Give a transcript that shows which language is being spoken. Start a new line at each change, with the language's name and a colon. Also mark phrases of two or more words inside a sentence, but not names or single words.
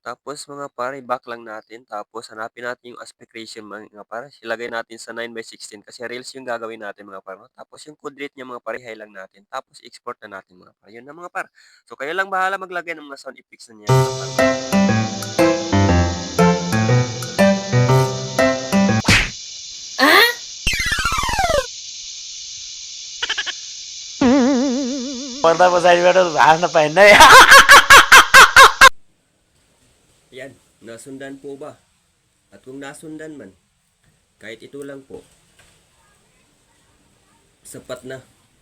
Filipino: Tapos mga par, i-back lang natin tapos hanapin natin yung
English: aspect ratio
Filipino: mga par, ilagay natin sa 9:16 kasi reels yung gagawin natin mga par 'no. Tapos yung
English: code rate
Filipino: niya mga par, i-high lang natin tapos export na natin mga par, yun na mga par. So kayo lang bahala maglagay ng mga
English: sound effects
Filipino: na niyan mga par.
Nepali: पर्दा पछाडिबाट भाँच्न पाइन्न है।
Filipino: Yan, nasundan po ba? At kung nasundan man, kahit ito lang po, sapat na